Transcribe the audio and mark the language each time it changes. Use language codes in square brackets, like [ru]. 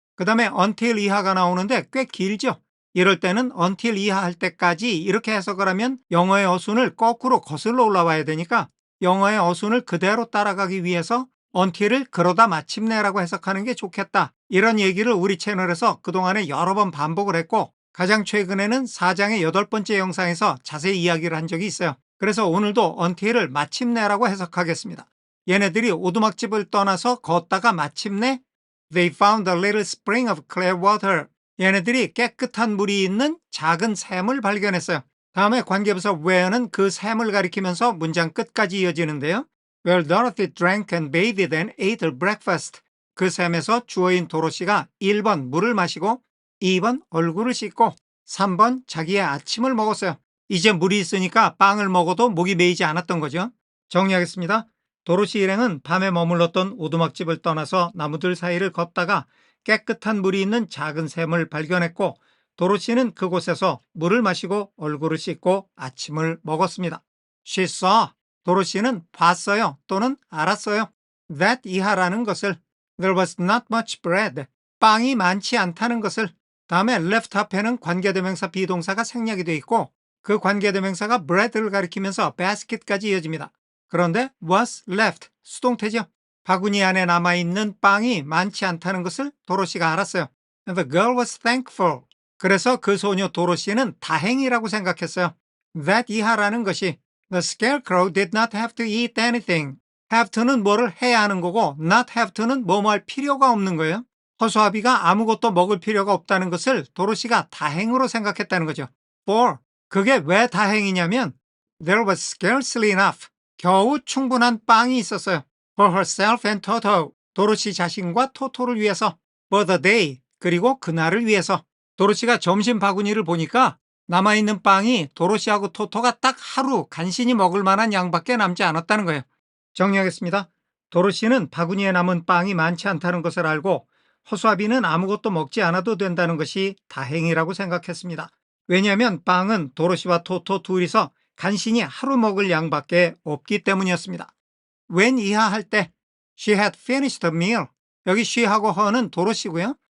[ko] 그 다음에 until 이하가 나오는데 꽤 길죠. 이럴 때는 until 이하 할 때까지 이렇게 해석을 하면 영어의 어순을 거꾸로 거슬러 올라와야 되니까 영어의 어순을 그대로 따라가기 위해서 until을 그러다 마침내라고 해석하는 게 좋겠다. 이런 얘기를 우리 채널에서 그동안에 여러 번 반복을 했고 가장 최근에는 4장의 8번째 영상에서 자세히 이야기를 한 적이 있어요. 그래서 오늘도 until을 마침내라고 해석하겠습니다. 얘네들이 오두막집을 떠나서 걷다가 마침내 [en] They found a little spring of clear water. [ko] 얘네들이 깨끗한 물이 있는 작은 샘을 발견했어요. 다음에 관계부사 where는 그 샘을 가리키면서 문장 끝까지 이어지는데요. [en] Where Dorothy drank and bathed and ate her breakfast. [ko] 그 샘에서 주어인 도로시가 1번 물을 마시고 2번 얼굴을 씻고 3번 자기의 아침을 먹었어요. 이제 물이 있으니까 빵을 먹어도 목이 메이지 않았던 거죠. 정리하겠습니다. 도로시 일행은 밤에 머물렀던 오두막집을 떠나서 나무들 사이를 걷다가 깨끗한 물이 있는 작은 샘을 발견했고 도로시는 그곳에서 물을 마시고 얼굴을 씻고 아침을 먹었습니다. [en] She saw. [ko] 도로시는 봤어요 또는 알았어요. [en] That [ko] 이하라는 것을 [en] There was not much bread. [ko] 빵이 많지 않다는 것을 다음에 left 앞에는 관계대명사 비동사가 생략이 되어 있고 그 관계대명사가 bread를 가리키면서 basket까지 이어집니다. 그런데 was left, 수동태죠. 바구니 안에 남아있는 빵이 많지 않다는 것을 도로시가 알았어요. [en] And the girl was thankful. [ko] 그래서 그 소녀 도로시는 다행이라고 생각했어요. [en] That [ko] 이하라는 것이 [en] The scarecrow did not have to eat anything. [ko] have to는 뭐를 해야 하는 거고 not have to는 뭐뭐 할 필요가 없는 거예요. 허수아비가 아무것도 먹을 필요가 없다는 것을 도로시가 다행으로 생각했다는 거죠. [en] For, [ko] 그게 왜 다행이냐면 [en] There was scarcely enough. [ko] 겨우 충분한 빵이 있었어요. [en] For herself and Toto. [ko] 도로시 자신과 토토를 위해서. [en] For the day. [ko] 그리고 그날을 위해서. 도로시가 점심 바구니를 보니까 남아있는 빵이 도로시하고 토토가 딱 하루 간신히 먹을 만한 양밖에 남지 않았다는 거예요. 정리하겠습니다. 도로시는 바구니에 남은 빵이 많지 않다는 것을 알고 허수아비는 아무것도 먹지 않아도 된다는 것이 다행이라고 생각했습니다. 왜냐하면 빵은 도로시와 토토 둘이서 간신히 하루 먹을 양밖에 없기 때문이었습니다. [en] when [ko] 이하 할 때 [en] she had finished the meal. [ko] 여기 she하고 her는 도로시고요.